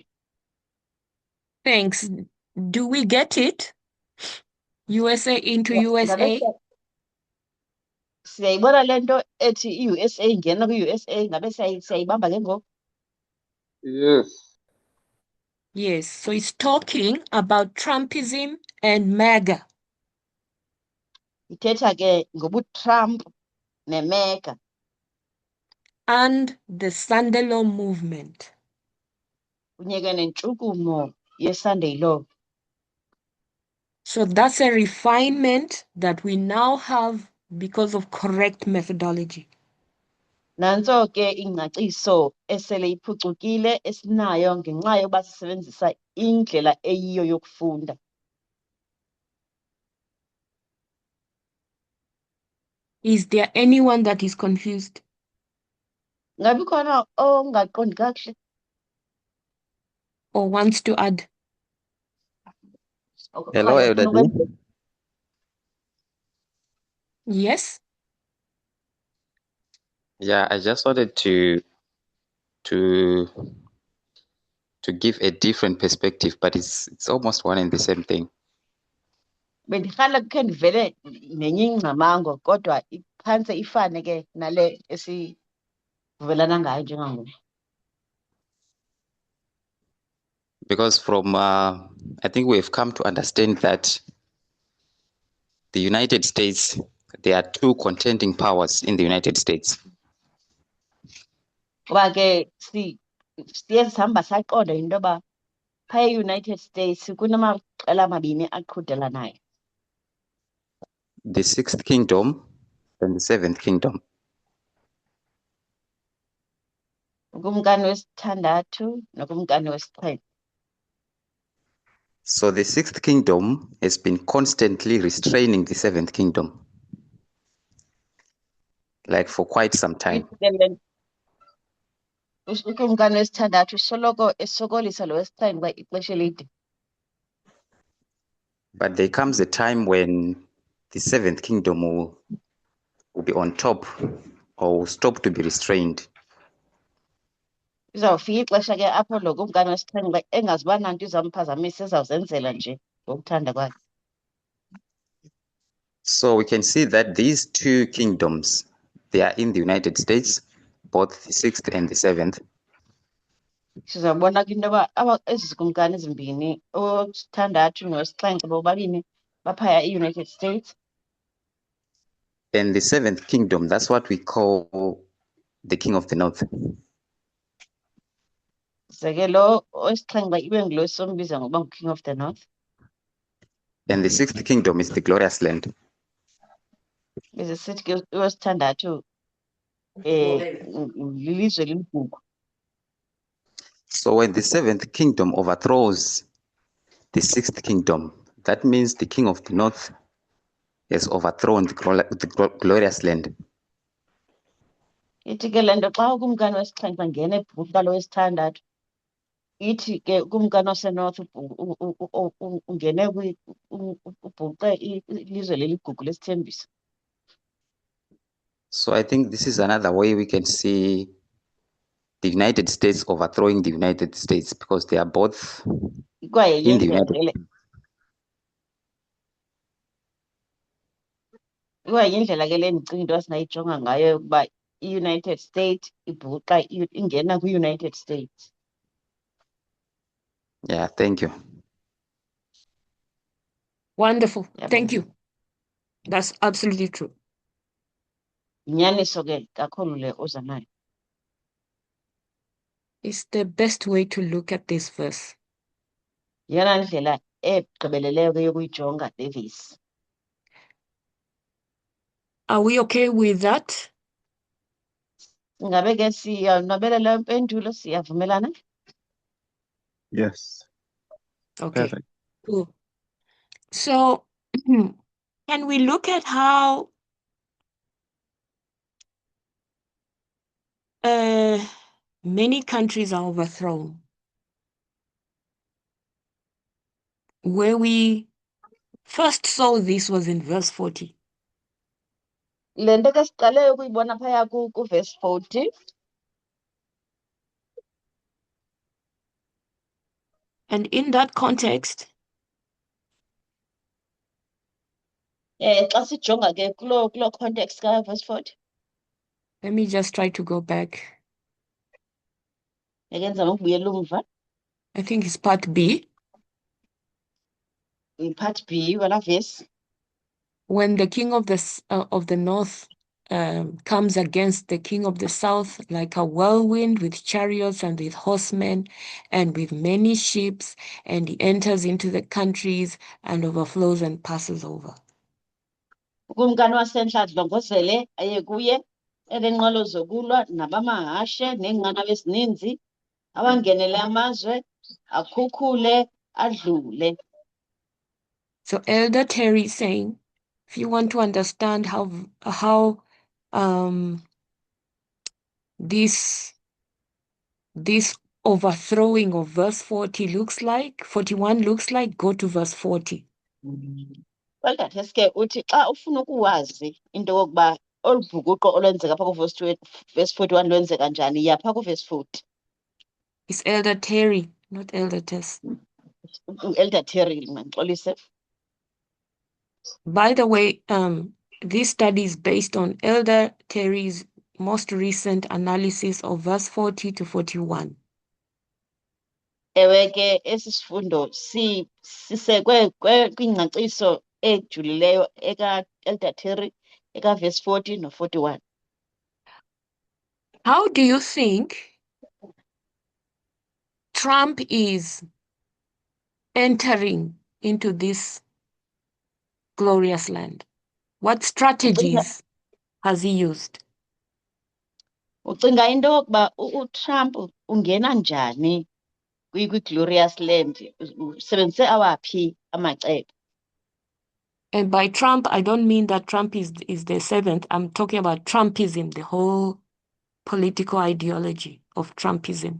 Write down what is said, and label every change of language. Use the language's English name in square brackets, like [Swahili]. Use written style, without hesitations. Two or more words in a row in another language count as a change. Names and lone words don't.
[English] Thanks. Do we get it? USA into USA? [Xhosa] Siyayibona le nto ethi i-USA ingena kwi-USA ngabe siyayibamba ke ngoku. [English] Yes. Yes, so it's talking about Trumpism and MAGA. [Xhosa] Ithetha ke ngobuTrump neMega. [English] And the Sunday Law movement. [Xhosa] Kunye ke nentshukumo ye-Sunday Law. [English] So that's a refinement that we now have because of correct methodology. [Xhosa] Nanso ke ingcaciso esele iphucukile esinayo ngenxa yokuba sisebenzisa indlela eyiyo yokufunda. [English] Is there anyone that is confused? [Xhosa] Ngabe khona ongaqondi kakuhle? [English] Or wants to add? Hello, everybody. Yes? Yeah, I just wanted to give a different perspective, but it's almost one and the same thing. [Xhosa] Bendiqala kukhe ndivele nenye ingcamango kodwa iphantse ifane ke nale esivumelana ngayo njengangoku. [English] Because from I think we have come to understand that the United States, there are two contending powers in the United States. [Xhosa] Ngoba ke siye sihamba saqonda into yoba phaya e-United States kunamaqela amabini aqhudelanayo. [English] The Sixth Kingdom and the Seventh Kingdom. [Xhosa] Ukumkani wesithandathu nokumkani wesixhenxe. [English] So the Sixth Kingdom has been constantly restraining the Seventh Kingdom, like for quite some time. [Xhosa] Ukumkani wesithandathu usoloko esokolisa lo wesixhenxe kwa ixesha elide. [English] But there comes a time when the Seventh Kingdom will be on top or will stop to be restrained. [Xhosa] Izawufika ixesha ke apho lo kumkani wesixhenxe engaziba nanto izamphazamisa ezawuzenzela nje ngokuthanda kwakhe. [English] So we can see that these two kingdoms, they are in the United States, both the Sixth and the Seventh. [Xhosa] Sizawubona ke into yoba ezi zikumkani ezimbini owesithandathu nowesixhenxe bobabini baphaya e-United States. [English] And the Seventh Kingdom, that's what we call the King of the North. [Xhosa] Ze ke lo owesixhenxe ibe ngulo sombiza ngoba ngu- [English] King of the North. And the Sixth Kingdom is the glorious land. [Xhosa] Bese sithi ke owesithandathu lilizwe liligugu. [English] So when the Seventh Kingdom overthrows the Sixth Kingdom, that means the King of the North has overthrown the glorious land. [Xhosa] Ithi ke le nto xa ukumkani wesixhenxe ngena ebhuqa lo wesithandathu, ithi ke ukumkani waseNorth ungene ubhuqe ilizwe leligugu lesithembiso. [English] So I think this is another way we can see the United States overthrowing the United States, because they are both [Xhosa] Ikwayenye [English] in the [Xhosa] indlela [English] United [Xhosa] ke le, ikwayenye indlela ke le ndicinga into esinayijonga ngayo yokuba i-United States ibhuqa ingena kwi-United States. [English] Yeah, thank you. Wonderful. [Xhosa] Yabo. [English] Thank you. That's absolutely true. [Xhosa] Yinyaniso ke kakhulu le oza nayo. [English] It's the best way to look at this verse. [Xhosa] Yeyona ndlela egqibeleleyo ke yokuyijonga le vesi. [English] Are we okay with that? [Xhosa] Ingabe ke siyanabelela impendulo, siyavumelana? [English] Yes. Okay. Perfect. Cool. So, can we look at how many countries are overthrown? Where we first saw this was in verse 40. [Xhosa] Le nto ke siqale ukuyibona phaya ku-verse 40. [English] And in that context, [Xhosa] Xa sijonga ke kulo context ka-verse 40, [English] let me just try to go back. [Xhosa] ekenzama ukubuyela umva, [English] I think it's part B. part B [Xhosa] walaa vesi. [English] When the king of the north comes against the king of the south like a whirlwind with chariots and with horsemen and with many ships, and he enters into the countries and overflows and passes over. [Xhosa] Ukumkani wasentla adlongozele aye kuye eneenqwelo zokulwa nabamahashe neenqanawa ezininzi, abangenele amazwe, akhukhule, adlule. [English] So Elder Terry is saying, if you want to understand how this overthrowing of verse 40 looks like, 41 looks like, go to verse 40. [Xhosa] Kwelikathesi ke uthi xa ufuna ukuwazi into yokokuba olu bhukuqo olwenzeka phaa verse 41 lwenzeka njani, yapha ku-verse 40. [English] It's Elder Terry, not Elder Tess. [Xhosa] U-Elder Terry, mandixolise. [English] By the way, this study is based on Elder Terry's most recent analysis of verse 40 to 41. [Xhosa] Ewe ke esi sifundo sisekwe kwingcaciso ejulileyo eka-Elder Terry eka-verse 40 no-41. [English] How do you think Trump is entering into this glorious land? What strategies has he used? [Xhosa] Ucinga into yokuba uTrump ungena njani kwi- [English] glorious land, [Xhosa] usebenzise awaphi amacebo? [English] And by Trump, I don't mean that Trump is the seventh. I'm talking about Trumpism, the whole political ideology of Trumpism.